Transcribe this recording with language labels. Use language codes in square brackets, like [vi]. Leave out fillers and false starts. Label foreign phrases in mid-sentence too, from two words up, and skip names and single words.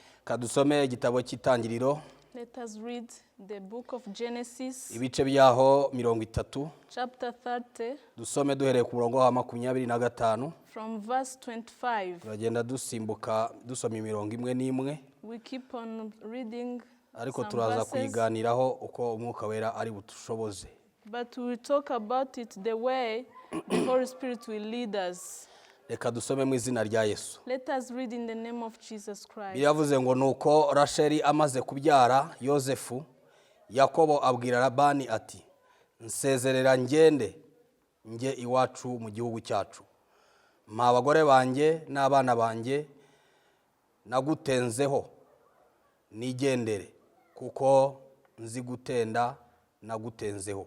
[rw] Kadusome igitabo cy'itangiriro. [en] Let us read the book of Genesis, [rw] Ibice byaho 30. [en] chapter 30, [rw] Dusome duhereye ku murongo wa 25. [en] from verse 25. [rw] Turagenda dusimbuka dusoma imirongo imwe n'imwe. [en] We keep on reading [rw] Ariko [en] some [rw] turaza [en] verses, [rw] kuyiganiraho uko umwuka wera ari butushoboze. [en] but we will talk about it the way the Holy Spirit will lead us. [rw] Reka dusome mu izina rya Yesu. [en] Let us read in the name of Jesus Christ. [rw] Biravuze ngo nuko Rasheli amaze kubyara Yosefu, Yakobo abwira Labani ati, nsezerera ngende nge iwacu mu gihugu cyacu. Mpa abagore banjye n'abana banjye nagutenzeho nigendere kuko nzi gutenda nagutenzeho.